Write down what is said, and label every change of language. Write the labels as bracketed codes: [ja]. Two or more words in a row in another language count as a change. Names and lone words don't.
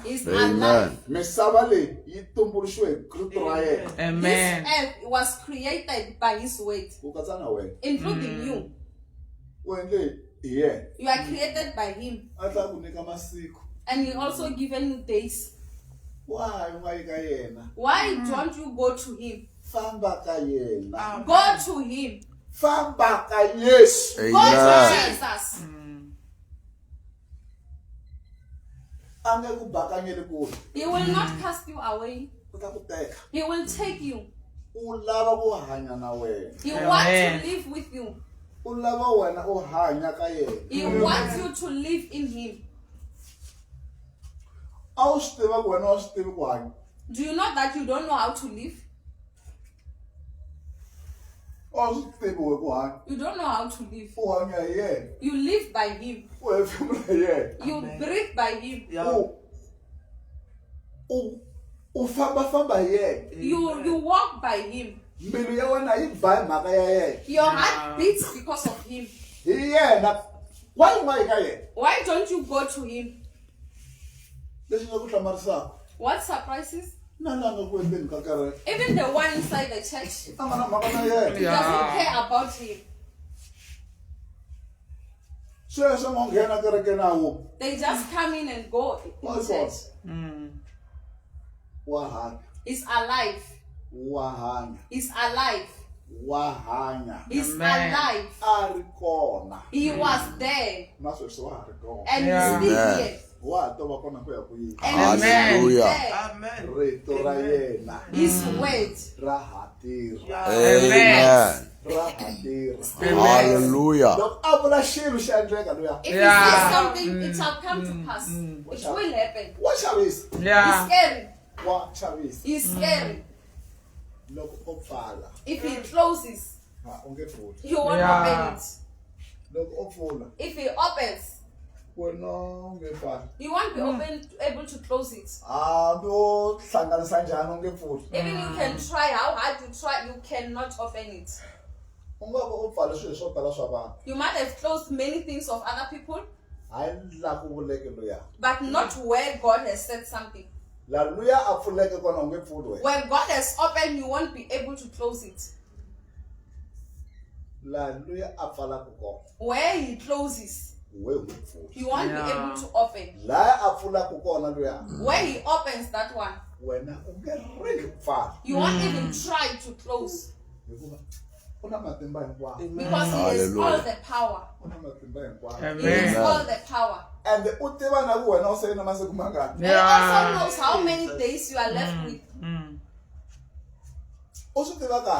[en] He's Amen. alive. [ts] misava leyi yi tumbuluxiwe hi kristo ra yena Amen. [en] This earth was created by his word, [ts] ku katsa na wena [en] including you. [ts] u endle hi yena [en] You are created by him. [ts] a tla ku nyika masiku [en] And he also given you days. [ts] wahi u nga yi ka yena [en] Why don't you go to him? [ts] famba ka yena [en] Go to him. [ts] famba ka yesu [en] Go to Amen. Jesus. [ts] a nge ku bakanyeli kule [en] He will not cast you away. [ts] u ta ku teka [en] He will take you. [ts] u lava ku hanya na wena [en] He Amen. wants to live with you. [ts] u lava wena u hanya ka [en] He [ts] yena [en] wants you to live in him. [ts] a wu swi tiva ku wena a wu swi tivi ku hanya [en] Do you know that you don't know how to live? [ts] a wu swi tivi we ku hanya [en] You don't know how to live. [ts] u hanya hi yena [en] You live by him. [ts] u hefemula hi yena [en] You breathe by him. Yeah. [ts] u fambafamba hi yena [en] You walk by him. [ts] mbilu ya wena yi ba hi mhaka ya yena [en] Your heart beats because of him. [ts] hi yena wa yi nga yi ka yena [en] Why don't you go to him? [ts] leswi nga ku hlamarisaka [en] What surprises? [ts] na la nga ku endleni ka kereke [en] Even the one inside the church, [ts] a nga na mhaka na [en] he [ts] yena [en] doesn't care about him. [ts] sweswo nga nghena kerekeni a wu [en] They just come in and go in Why church. [ts] wa hanya [en] He's alive. [ts] wa hanya [en] He's alive. [ts] wa hanya [en] He's Amen. alive. [ts] a ri kona [en] He was there. [ts] na sweswi wa ha ri kona [en] And Yeah. he's still Amen. here. [ts] wa ha to va kona ku ya ku yini [en] And he's still Hallelujah. there. Amen. [ts] rito ra yena [en] His word. [ts] ra ha tirha Amen. ra ha tirha Hallelujah. loko a vula xilo xi endleka luya [en] If he Yeah. says something, it shall come to pass. It will happen. [ts] wa chavisa [en] He's Yeah. scary. [ts] wa chavisa [en] He's scary. [ts] loko o pfala [en] If he closes, [ts] u nge pfuli [en] you won't Yeah. open it. [ts] loko o pfula [en] If he opens, [ts] wena u nge pfali [en] you won't be able to close it. [ts] hambi o hlanganisa njhani u nge pfuli [en] Even you can try how hard you try, you cannot open it. [ts] u nga va u pfale swilo swo tala swa vanhu [en] You might have closed many things of other people, [ts] hayi la ku vuleke luya [en] but not where God has said something. [ts] la luya a pfuleke kona u nge pfuli wena [en] Where God has opened, you won't be able to close it. [ts] la luya a pfalaka kona [en] Where he closes, [ts] we u nge pfuli [en] you won't be Yeah. able to open. [ts] laya a pfulaka kona luya [en] Where he opens that one, [ts] wena u nge ringi ku pfala [en] you won't even try to close [ts] hikuva u na matimba hinkwawo [en] because he has all Hallelujah. the power. [ts] u na matimba hinkwawo Amen. [en] He has Amen. all the power. [ts] and u tiva na ku wena u sele na masiku mangani [en] He also knows how many days you are left with. [ts] u swi tiva kahle